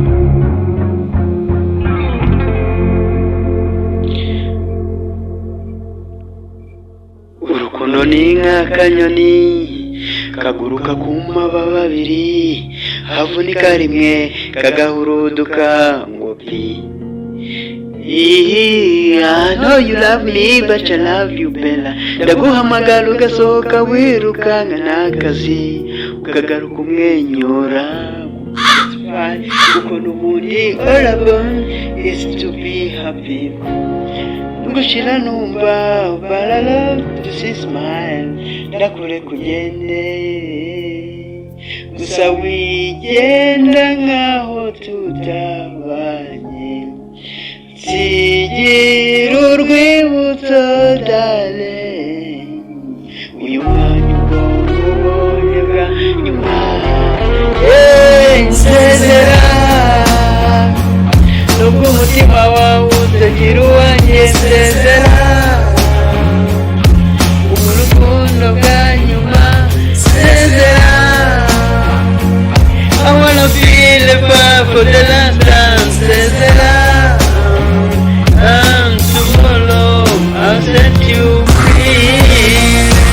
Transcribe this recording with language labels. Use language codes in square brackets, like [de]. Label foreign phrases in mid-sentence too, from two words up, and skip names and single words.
[rw] Urukundo ni nk'akanyoni kaguruka ku mababa abiri, havunika rimwe kagahuruduka ngo pi. [en] I know you love me but I love you better. [rw] Ndaguhamagara ugasohoka wirukanka n'akazi, ukagaruka umwenyura. Kuko n'ubundi [en] all I want is to be happy. [rw] Ngushira numva [en] but I love to see smile. [rw] Ndakure kugende gusa wigenda nkaho tutabanye. Sigira urwibutso darling, uyu mwanya ubonye bwa nyuma. Nsezera nubwo umutima wawe utagira uwanjye. Nsezera urukundo bwa nyuma. [en] Nsezera I wanna feel the fire for the last time. Nsezera and tomorrow I'll set you free.